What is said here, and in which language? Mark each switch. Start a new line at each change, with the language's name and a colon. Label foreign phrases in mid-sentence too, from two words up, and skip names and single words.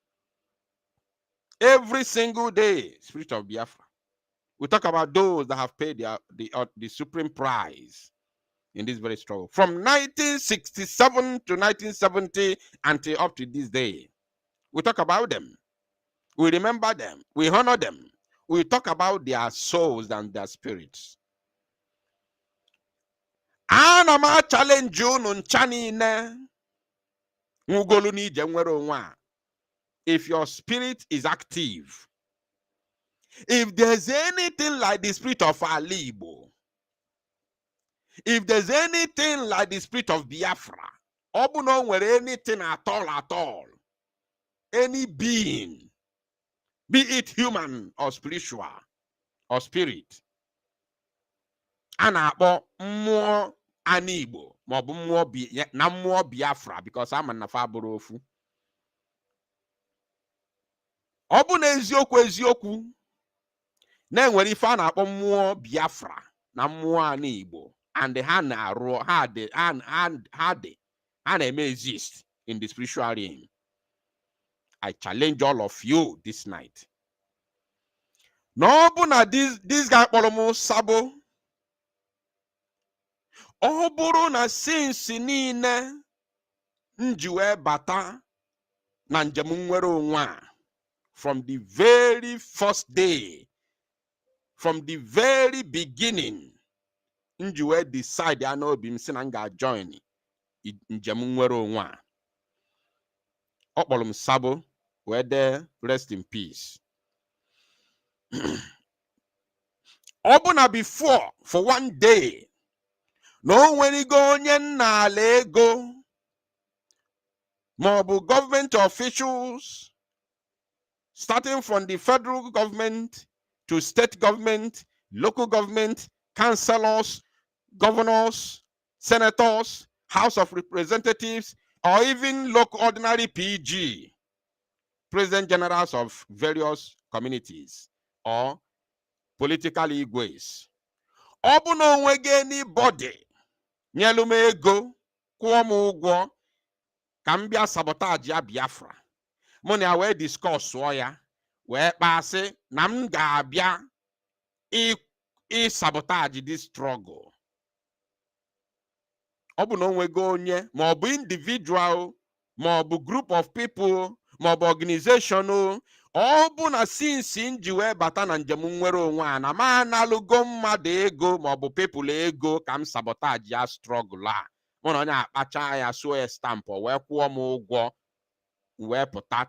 English: every single day, spirit of Biafra, we talk about those that have paid the supreme price in this very struggle. From 1967 to 1970 until up to this day, we talk about them. We remember them. We honor them. We talk about their souls and their spirits.
Igbo: Ana m challenge unu ncha niile nwugolu n'ije nwere onwe a.
English: If your spirit is active, if there's anything like the spirit of Alibo, if there's anything like the spirit of Biafra,
Igbo: ọ bụ na o nwere
English: anything at all, any being, be it human or spiritual or spirit,
Igbo: a na-akpọ mmụọ Anigbo maọbụ mmụọ Biafra,
English: because
Igbo: ama na fa bụrụ ofu. Ọ bụ na eziokwu na-enwere ife a na-akpọ mmụọ Biafra na mmụọ Anigbo, and ha na-arụ ha na-eme
English: exist in the spiritual realm. I challenge all of you this night. No, but na this guy
Igbo: kpọrọ m Sabo. Ọ bụrụ na since niile nji wee bata na njem nwere onwe a,
English: from the very first day, from the very beginning,
Igbo: nji wee decide ya n'obi m si na m ga-join njem nwere onwe a. Ọ kpọrọ m Sabo, wee dee
English: rest in peace.
Igbo: Ọ bụ na before,
English: for one day,
Igbo: na o nwerigo onye nna ala ego maọbụ
English: government officials, starting from the federal government to state government, local government, councillors, governors, senators, House of Representatives, or even local ordinary PG, president generals of various communities or political igwes.
Igbo: Ọ bụ na onweghị anybody nyelu m ego, kwụọ m ụgwọ ka m bịa sabotage ya Biafra, mụ na ya wee discuss ya, wee kpasị na m ga-abịa
English: sabotage this struggle.
Igbo: Ọ bụ na onweghị onye maọbụ individual maọbụ
English: group of people
Igbo: maọbụ organization, ọ bụ na since nji wee bata na njem nwere onwe a, na ma analụgo mmadụ ego maọbụ people ego ka m sabotage ya struggle a, mụ na onye akpacha ya suo ya stamp wee kwụọ m ụgwọ wee pụta.